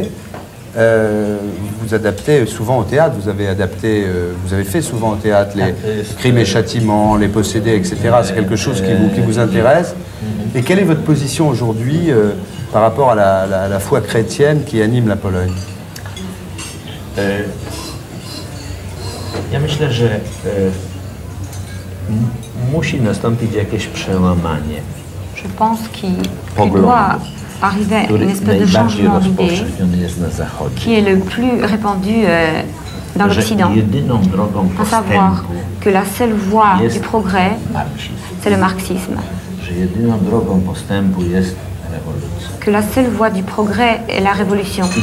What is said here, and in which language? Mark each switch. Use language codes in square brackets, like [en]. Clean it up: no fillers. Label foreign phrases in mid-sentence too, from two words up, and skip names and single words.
[fr] Vous adaptez souvent au théâtre, vous avez fait souvent au théâtre les Crimes et Châtiments, Les Possédés, etc. C'est quelque chose qui vous intéresse. Et quelle est votre position aujourd'hui par rapport à la foi chrétienne qui anime la Pologne? [pl] Ja myślę, że musi nastąpić jakieś przełamanie. [fr] Je pense qu'il doit arriver une espèce de changement d'idée qui est le plus répandu dans l'Occident, à savoir que la seule voie du progrès, c'est le marxisme. Que la seule voie du progrès est la révolution.